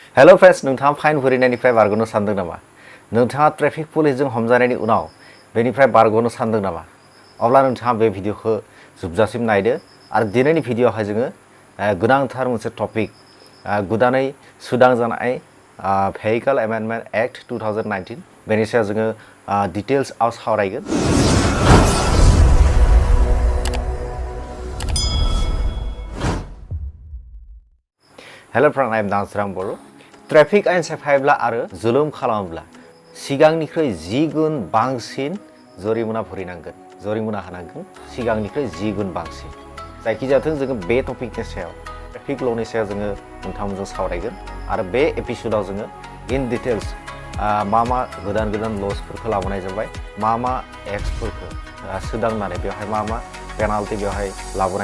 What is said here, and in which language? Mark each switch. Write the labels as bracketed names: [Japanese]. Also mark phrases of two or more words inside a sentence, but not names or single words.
[English] hello friends [Bodo] नोंथाङा फाइन भरिनायनिफ्राय बारग'नो सानदों नामा नोंथाङा [English] traffic police [Bodo] हमजानायनि उनाव बेनिफ्राय बारग'नो सानदों नामा अब्ला नोंथाङा बे भिडिअखौ जोबजासिम नायदो आरो दिनैनि भिडिअआवहाय जोङो गोनांथार मोनसे टपिक गोदानै सुदां जानाय [English] vehicle amendment act [Bodo] 2019 बेनि सायाव जोङो डिटेल्सआव सावरायगोन [English] hello friend I am [Bodo] दानसोरां बर' ट्रेफिक आइन सेफायोब्ला आरो जुलुम खालामोब्ला सिगांनिख्रुइ 10 गुन बांसिन जरिमाना भरिनांगोन जरिमाना होनांगोन सिगांनिख्रुइ 10 गुन बांसिन जायखिजाया जोङो बे टपिकनि सायाव [English] traffic law [Bodo] सायाव जोङो नोंथांमोनजों सावरायगोन आरो बे एपिसोडआव जोङो [English] in details [Bodo] मा गोदान ल'सफोरखौ लाबोनाय जाबाय मा एक्टफोरखौ सोदांनानै बेवहाय मा पेनाल्टि बेवहाय लाबोनाय